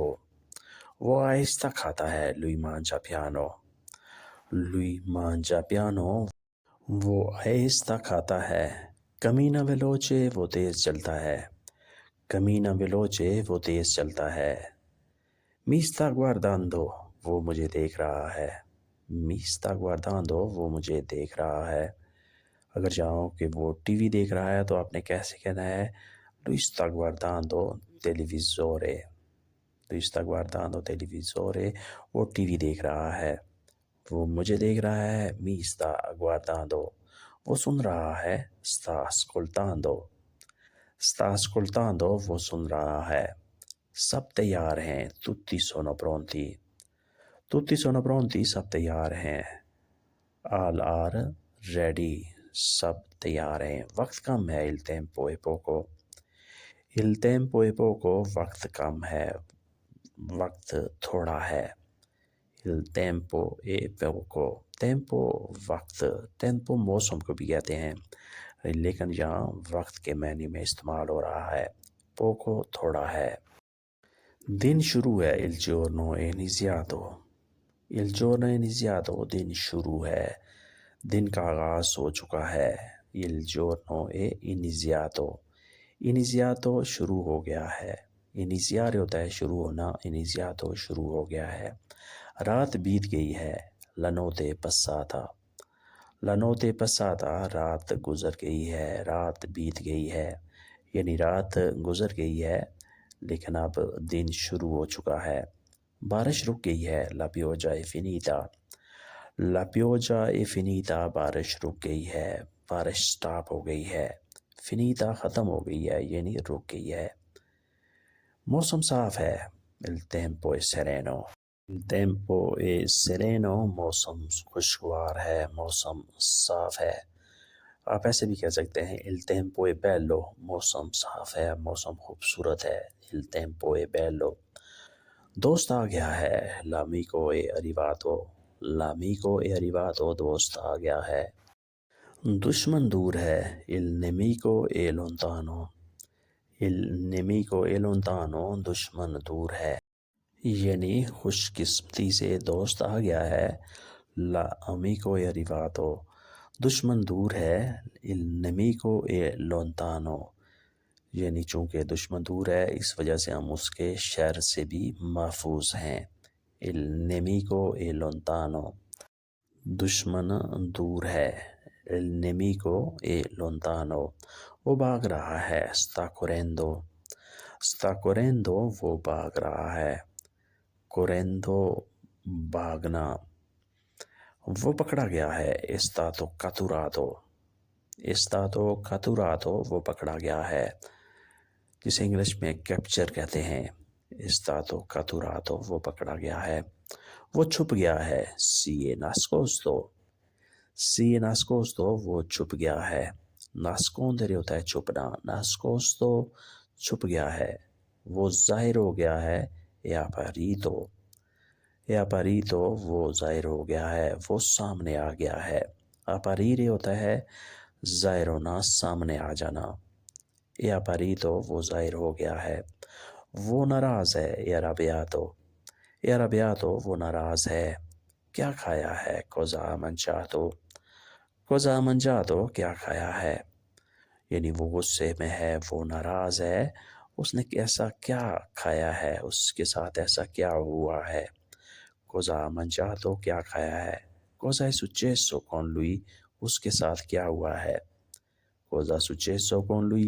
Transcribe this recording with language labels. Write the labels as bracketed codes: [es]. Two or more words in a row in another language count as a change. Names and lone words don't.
[ur] وہ آہستہ کھاتا ہے، [it] lui mangia piano, lui mangia piano, [ur] وہ آہستہ کھاتا ہے، [it] cammina veloce, [ur] وہ تیز چلتا ہے، [it] cammina veloce, [ur] وہ تیز چلتا ہے، [it] mi sta guardando, [ur] وہ مجھے دیکھ رہا ہے، [it] mi sta guardando, [ur] وہ مجھے دیکھ رہا ہے۔ اگر چاہو کہ وہ ٹی وی دیکھ رہا ہے تو آپ نے کیسے کہنا ہے؟ [it] lui sta guardando televisore، lui sta guardando televisore، [ur] وہ ٹی وی دیکھ رہا ہے، وہ مجھے دیکھ رہا ہے، [it] mi sta guardando، [ur] وہ سن رہا ہے، [it] sta ascoltando، sta ascoltando، [ur] وہ سن رہا ہے، سب تیار ہیں، [it] tutti sono pronti، tutti sono pronti، [ur] سب تیار ہیں، [en] all are ready، [ur] سب تیار ہیں، وقت کم ہے، [it] il tempo è poco، il tempo è poco، [ur] وقت کم ہے، وقت تھوڑا ہے، [it] il tempo è poco، [ur] tempo وقت، tempo موسم کو بھی کہتے ہیں لیکن یہاں وقت کے معنی میں استعمال ہو رہا ہے، poco تھوڑا ہے۔ دن شروع ہے، [it] il giorno è iniziato، il giorno è iniziato، [ur] دن شروع ہے، دن کا آغاز ہو چکا ہے، [it] il giorno è iniziato، [ur] iniziato شروع ہو گیا ہے، iniziare ہوتا ہے شروع ہونا، iniziato شروع ہو گیا ہے۔ رات بیت گئی ہے، [it] la notte è passata، la notte è passata، [ur] رات گزر گئی ہے، رات بیت گئی ہے یعنی رات گزر گئی ہے لیکن اب دن شروع ہو چکا ہے۔ بارش رک گئی ہے، [it] la pioggia è finita، la pioggia è finita، [ur] بارش رک گئی ہے، بارش سٹاپ ہو گئی ہے، finita ختم ہو گئی ہے یعنی رک گئی ہے۔ موسم صاف ہے، [it] il tempo è sereno، il tempo è sereno، [ur] موسم خوشگوار ہے، موسم صاف ہے۔ آپ ایسے بھی کہہ سکتے ہیں [it] il tempo è bello، [ur] موسم صاف ہے، موسم خوبصورت ہے، [it] il tempo è bello۔ [ur] دوست آ گیا ہے، [it] l'amico è arrivato، l'amico è arrivato، [ur] دوست آ گیا ہے۔ دشمن دور ہے، [it] il nemico è lontano، il nemico è lontano، [ur] دشمن دور ہے یعنی خوش قسمتی سے دوست آ گیا ہے، [it] l'amico è arrivato، [ur] دشمن دور ہے، [it] il nemico è lontano، [ur] یعنی چونکہ دشمن دور ہے اس وجہ سے ہم اس کے شر سے بھی محفوظ ہیں، [it] il nemico è lontano، [ur] دشمن دور ہے، [it] il nemico è lontano، [ur] وہ بھاگ رہا ہے، [it] sta correndo، sta correndo، [ur] وہ بھاگ رہا ہے، correndo بھاگنا۔ وہ پکڑا گیا ہے، [it] è stato catturato، è stato catturato، [ur] وہ پکڑا گیا ہے جسے انگلش میں کیپچر کہتے ہیں، [it] è stato catturato، [ur] وہ پکڑا گیا ہے۔ وہ چھپ گیا ہے، [it] si è nascosto، si è nascosto، [ur] وہ چھپ گیا ہے، nascondere ہوتا ہے چھپنا، nascosto چھپ گیا ہے۔ وہ ظاہر ہو گیا ہے، [it] è apparito، è apparito، [ur] وہ ظاہر ہو گیا ہے، وہ سامنے آ گیا ہے۔ apparire ہوتا ہے ظاہر ہونا، سامنے آ جانا، [it] è apparito، [ur] وہ ظاہر ہو گیا ہے۔ وہ ناراض ہے، [it] è arrabbiato، E arrabbiato, [ur] وہ ناراض ہے. کیا کھایا ہے؟ [it] Cosa ha mangiato? Cosa ha mangiato? [ur] کیا کھایا ہے؟ یعنی وہ غصے میں ہے، وہ ناراض ہے، اس نے ایسا کیا کھایا ہے، اس کے ساتھ ایسا کیا ہوا ہے. [it] Cosa ha mangiato? [ur] کیا کھایا ہے. [it] Cosa è successo con lui? [ur] اس کے ساتھ کیا ہوا ہے. [it] Cosa è successo con lui?